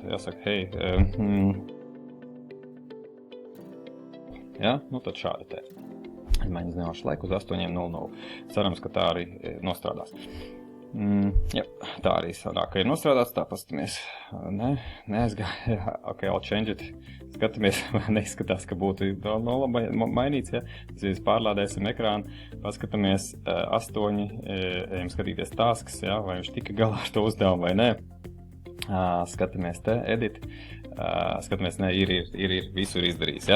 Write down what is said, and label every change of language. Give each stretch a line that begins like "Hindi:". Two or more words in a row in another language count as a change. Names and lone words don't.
Latvian: Jāsaka, hei, tad šādi te. Izmaiņas zināšu laiku uz 8:00. Cerams, ka tā arī nostrādās. Jā, tā arī sanāk, ka ir nostrādāts, tā paskatāmies. Neaizgāja,
English: ok, I'll change it.
Latvian: Skatāmies, neizskatās, ka būtu mainīts, ja. Mēs pārlādēsim ekrānu, paskatāmies 8, ejam skatīties tasks, ja, vai viņš tika galā ar to uzdevumu vai nē. Skatāmies te, edit. Skatāmies, ir visur izdarījis, ja?